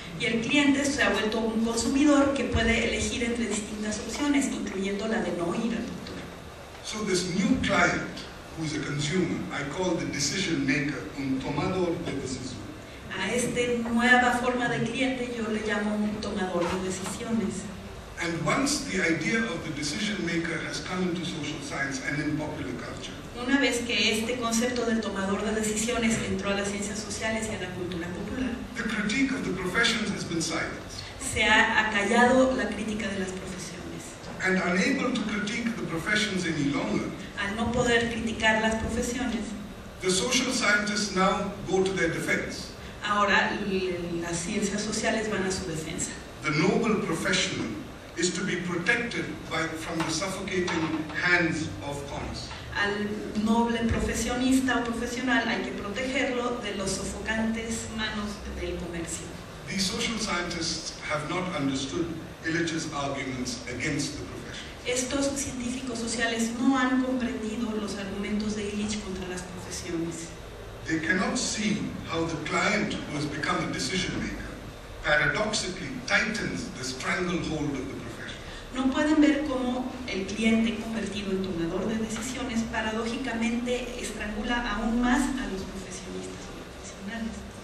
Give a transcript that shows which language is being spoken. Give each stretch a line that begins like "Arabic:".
Spanish: Y el cliente se ha vuelto un consumidor que puede elegir entre distintas opciones, incluyendo la de no ir al doctor.
English: So this new client, who is a consumer, I call the decision maker,
Spanish: un tomador de decisión. A esta nueva forma de cliente yo le llamo un tomador de decisiones.
English: And once the idea of the decision maker has come into social science and in popular culture,
Spanish: Una vez que este concepto del tomador de decisiones entró a las ciencias sociales y a la cultura popular,
English: the critique of the professions has been silenced.
Spanish: se ha acallado la crítica de las profesiones.
English: And unable to critique the professions any longer,
Spanish: Al no poder criticar las profesiones,
English: the social scientists now go to their defense.
Spanish: ahora las ciencias sociales van a su defensa.
English: The noble professional is to be protected from the suffocating hands of commerce.
Spanish: Al noble profesionista o profesional hay que protegerlo de los sofocantes manos del comercio.
English: These social scientists have not understood Illich's arguments against the profession.
Spanish: Estos científicos sociales no han comprendido los argumentos de Illich contra las profesiones.
English: They cannot see how the client who has become a decision maker paradoxically tightens the stranglehold of the profession.
Spanish: No pueden ver cómo el cliente convertido en tomador de decisiones paradójicamente estrangula aún más a los profesionistas o profesionales.